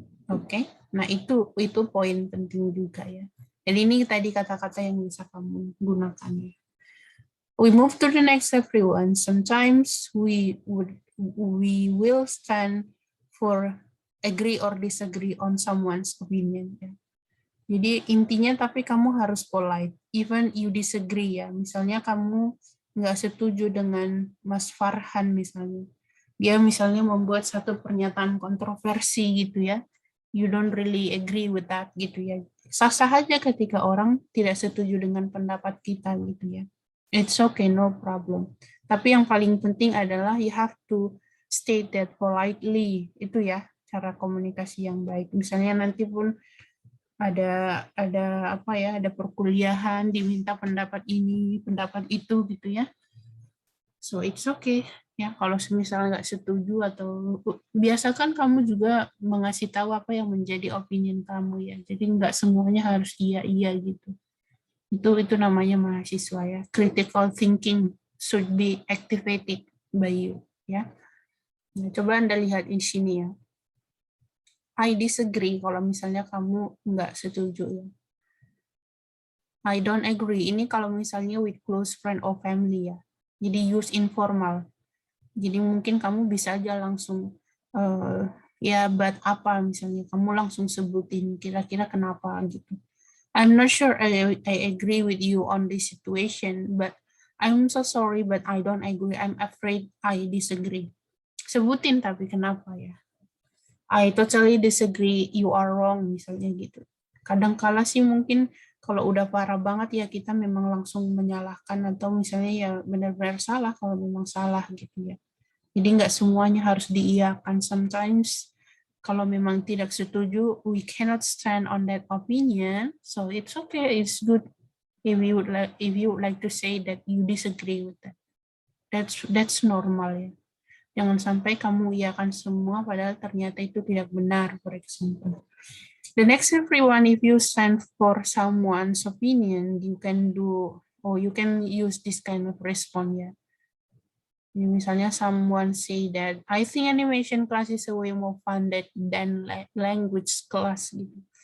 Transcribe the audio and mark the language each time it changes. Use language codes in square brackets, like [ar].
[id] Oke, nah itu poin penting juga ya. Jadi ini tadi kata-kata yang bisa kamu gunakan. [en] We move to the next everyone. Sometimes we will stand for agree or disagree on someone's opinion. [id] Ya. Jadi intinya tapi kamu harus [en] polite, even you disagree [id] ya. Misalnya kamu nggak setuju dengan Mas Farhan misalnya. Dia misalnya membuat satu pernyataan kontroversi gitu ya. [en] You don't really agree with that [id] gitu ya. Sah-sah aja ketika orang tidak setuju dengan pendapat kita gitu ya. [en] It's okay, no problem. [id] Tapi yang paling penting adalah [en] you have to state that politely. [id] Itu ya cara komunikasi yang baik. Misalnya nanti pun ada apa ya, ada perkuliahan, diminta pendapat ini, pendapat itu gitu ya. [en] So it's okay [id] ya kalau misalnya nggak setuju atau biasakan kamu juga mengasih tahu apa yang menjadi opinion kamu ya. Jadi nggak semuanya harus iya gitu. Itu namanya mahasiswa ya. [en] Critical thinking should be activated by you ya. [id] Nah, coba Anda lihat di sini ya. [en] I disagree [id] kalau misalnya kamu nggak setuju ya. [en] I don't agree. [id] Ini kalau misalnya [en] with close friend or family ya. Jadi use informal. [id] Jadi mungkin kamu bisa aja langsung ya but apa misalnya kamu langsung sebutin kira-kira kenapa gitu. [en] I'm not sure I agree with you on this situation, but I'm so sorry but I don't agree. I'm afraid I disagree. [id] Sebutin tapi kenapa ya. [en] I totally disagree, you are wrong [id] misalnya gitu. Kadang-kala sih mungkin kalau udah parah banget ya kita memang langsung menyalahkan atau misalnya ya benar-benar salah kalau memang salah gitu ya. Jadi nggak semuanya harus diiyakan. [en] Sometimes [id] kalau memang tidak setuju, [en] we cannot stand on that opinion. So it's okay, it's good if you would like to say that you disagree with that. That's normal ya. [id] Jangan sampai kamu iyakan semua padahal ternyata itu tidak benar, [en] for example. The next everyone, if you stand for someone's opinion, you can do or you can use this kind of response ya. [id] Misalnya [en] someone say that I think animation class is a way more fun than language class gitu.